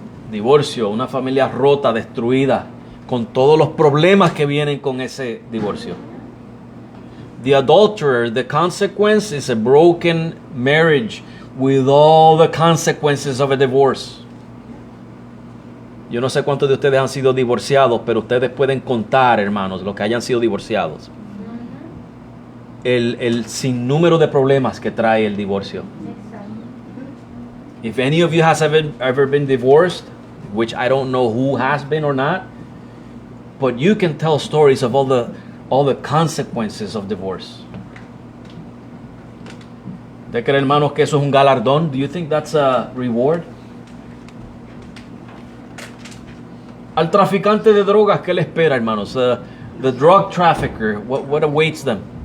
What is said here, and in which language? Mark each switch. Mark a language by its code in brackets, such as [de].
[es] Divorcio, una familia rota, destruida, con todos los problemas que vienen con ese divorcio. [en] The adulterer, the consequence is a broken marriage with all the consequences of a divorce. [es] Yo no sé cuántos de ustedes han sido divorciados, pero ustedes pueden contar, hermanos, los que hayan sido divorciados. El sinnúmero de problemas que trae el divorcio. [en] If any of you has ever been divorced, which I don't know who has been or not, but you can tell stories of all the consequences of divorce. [es] ¿Usted cree, hermanos, que eso es un galardón? [en] Do you think that's a reward? [es] Al traficante de drogas, ¿qué le espera, hermanos? [en] The drug trafficker, what awaits them?